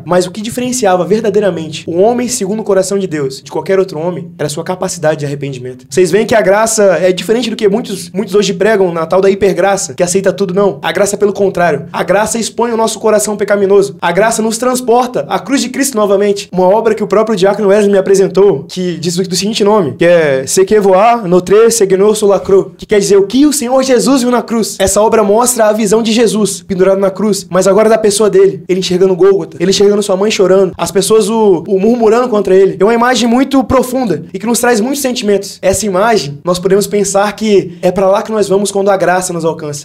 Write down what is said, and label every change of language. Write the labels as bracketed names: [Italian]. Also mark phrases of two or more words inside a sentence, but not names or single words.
[Portuguese] Mas o que diferenciava verdadeiramente o homem segundo o coração de Deus de qualquer outro homem era a sua capacidade de arrependimento. Vocês veem que a graça é diferente do que muitos hoje pregam na tal da hipergraça, que aceita tudo. Não. A graça é pelo contrário. A graça expõe o nosso coração pecaminoso. A graça nos transporta à cruz de Cristo novamente. Uma obra que o próprio diácono Wesley me apresentou, que diz do seguinte nome, que é Ce que voir, notre Seigneur sur la cruz, que quer dizer o que o Senhor Jesus viu na cruz. Essa obra mostra a visão de Jesus pendurado na cruz, mas agora da pessoa dele, ele enxergando Gólgota, ele enxergando sua mãe chorando, as pessoas o murmurando contra ele. É uma imagem muito profunda e que nos traz muitos sentimentos. Essa imagem, nós podemos pensar que é para lá que nós vamos quando a graça nos alcança.